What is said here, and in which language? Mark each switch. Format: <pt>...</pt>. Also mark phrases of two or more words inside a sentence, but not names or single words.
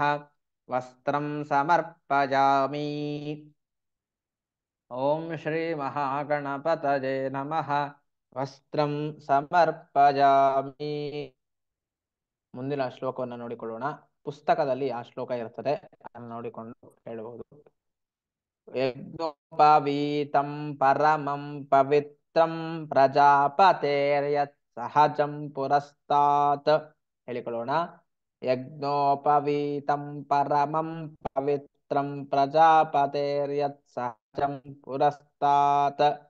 <sa>ವಸ್ತ್ರಂ ಸಮರ್ಪಯಾಮಿ. ಓಂ ಶ್ರೀ ಮಹಾಗಣಪತಯೇ ನಮಃ. ವಸ್ತ್ರಂ ಸಮರ್ಪಯಾಮಿ.</sa> <kn>ಮುಂದಿನ ಶ್ಲೋಕವನ್ನು ನೋಡಿಕೊಳ್ಳೋಣ. ಪುಸ್ತಕದಲ್ಲಿ ಆ ಶ್ಲೋಕ ಇರುತ್ತದೆ, ಅದನ್ನು ನೋಡಿಕೊಂಡು ಹೇಳಬಹುದು.</kn> <sa>ಯಜ್ಞೋಪವೀತಂ ಪರಮಂ ಪವಿತ್ರಂ ಪ್ರಜಾಪತೇರ್ಯತ್ ಸಹಜಂ ಪುರಸ್ತಾತ್. ಹೇಳಿಕೊಳ್ಳೋಣ. ಯಜ್ಞೋಪವೀತಂ ಪರಮಂ पवित्रं प्रजापतेर्यत्सहजं पुरस्तात्</sa>